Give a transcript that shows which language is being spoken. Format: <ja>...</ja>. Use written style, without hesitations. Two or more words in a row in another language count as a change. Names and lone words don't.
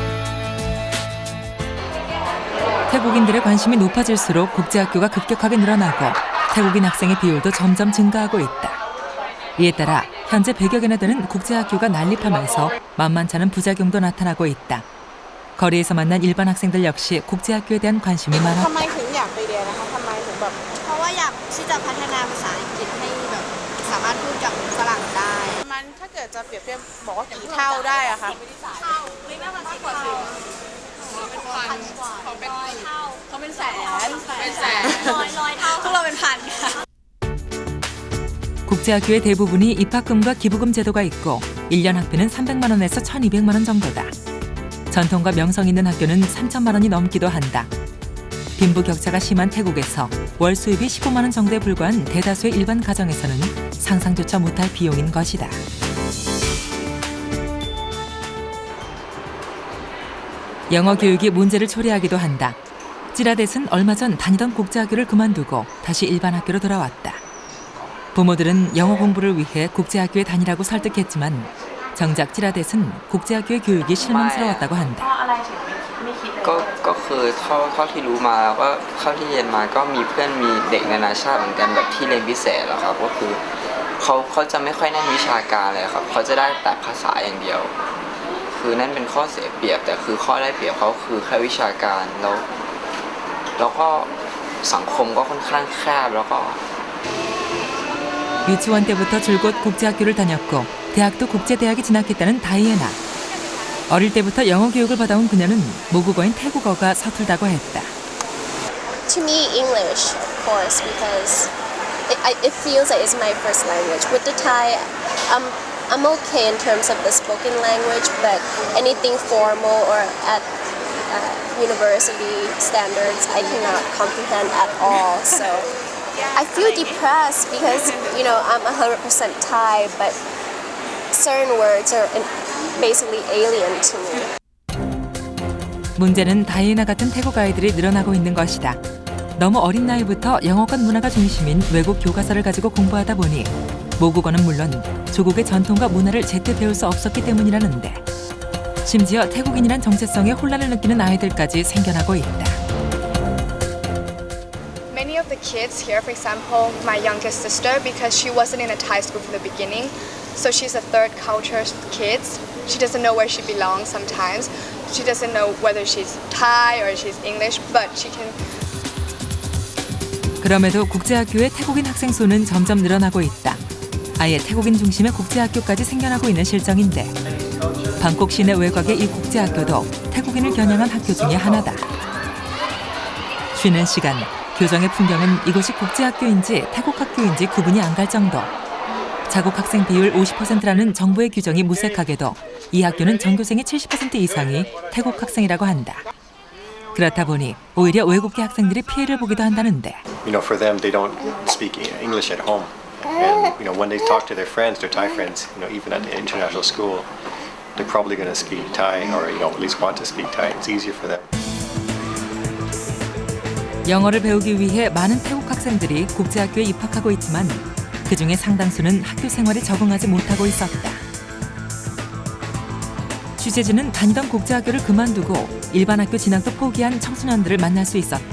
<ko>태국인들의 관심이 높아질수록 국제학교가 급격하게 늘어나고 태국인 학생의 비율도 점점 증가하고 있다. 이에 따라 현재 100여 개나 되는 국제학교가 난립하면서 만만치 않은 부작용도 나타나고 있다. 거리에서 만난 일반 학생들 역시 국제학교에 대한 관심이 많았다.</ko> <th>ทำไมถึงอยากไปเรียนนะคะทำไมถึงแบบเพราะว่าอยากที่จะพัฒนาภาษาอังกฤษให้แบบสามารถพูดกับฝรั่งได้มันถ้าเกิดจะเปรียบเทียบบอกว่ากี่เท่าได้อะคะไม่มากกว่า10 เท่าเขาเป็นแสนร้อยเท่าพวกเราเป็นพันค่ะ</th> <ko>국제학교의 대부분이 입학금과 기부금 제도가 있고 1년 학비는 300만 원에서 1,200만 원 정도다. 전통과 명성 있는 학교는 3천만 원이 넘기도 한다. 빈부격차가 심한 태국에서 월 수입이 15만 원 정도에 불과한 대다수의 일반 가정에서는 상상조차 못할 비용인 것이다. 영어 교육이 문제를 초래하기도 한다. 찌라댓은 얼마 전 다니던 국제학교를 그만두고 다시 일반 학교로 돌아왔다. 부모들은 영어 공부를 위해 국제학교에 다니라고 설득했지만 정작 찌라댓은 국제학교의 교육이 실망스러웠다고 한다.</ko> <th>ก็คือเท่าที่รู้มาว่าเท่าที่เรียนมาก็มีเพื่อนมีเด็กนานาชาติเหมือนกันแบบที่เรียนพิเศษแล้วครับก็คือเขาจะไม่ค่อยเน้นวิชาการเลยครับเขาจะได้แต่ภาษาอย่างเดียวคือนั่นเป็นข้อเสียเปรียบแต่คือข้อได้เปรียบเขาคือแค่วิชาการแล้วก็สังคมก็ค่อนข้างแคบแล้วก็</th> <ko>유치원 때부터 줄곧 국제학교를 다녔고 대학도 국제대학에 진학했다는 다이애나. 어릴 때부터 영어 교육을 받아온 그녀는 모국어인 태국어가 서툴다고 했다.</ko> <en>To me, English, of course, because it feels like it's my first language. With the Thai, I'm okay in terms of the spoken language, but anything formal or at university standards, I cannot comprehend at all. So I feel depressed because, you know, I'm 100% Thai, but certain words are basically alien to me.</en> <ko>문제는 다이애나 같은 태국 아이들이 늘어나고 있는 것이다. 너무 어린 나이부터 영어권 문화가 중심인 외국 교과서를 가지고 공부하다 보니 모국어는 물론 조국의 전통과 문화를 제때 배울 수 없었기 때문이라는데 심지어 태국인이란 정체성에 혼란을 느끼는 아이들까지 생겨나고 있다.</ko> <en>Many of the kids here, for example, my youngest sister, because she wasn't in a Thai school from the beginning, so she's a third culture kid. She doesn't know where she belongs sometimes. She doesn't know whether she's Thai or she's English, but she can.</en> <ko>그럼에도 국제학교의 태국인 학생 수는 점점 늘어나고 있다. 아예 태국인 중심의 국제학교까지 생겨나고 있는 실정인데 방콕 시내 외곽의 이 국제학교도 태국인을 겨냥한 학교 중에 하나다. 쉬는 시간, 교정의 풍경은 이곳이 국제학교인지 태국 학교인지 구분이 안 갈 정도. 자국 학생 비율 50%라는 정부의 규정이 무색하게도 이 학교는 전교생의 70% 이상이 태국 학생이라고 한다. 그렇다 보니 오히려 외국계 학생들이 피해를 보기도 한다는데.</ko> <en>You know, for them, they don't speak English at home, and you know, when they talk to their friends, their Thai friends, you know, even at the international school, they're probably going to speak Thai, or you know, at least want to speak Thai. It's easier for them.</en> <ko>영어를 배우기 위해 많은 태국 학생들이 국제학교에 입학하고 있지만 그중에 상당수는 학교 생활에 적응하지 못하고 있었다. 취재진은 다니던 국제학교를 그만두고 일반 학교 진학도 포기한 청소년들을 만날 수 있었다.</ko>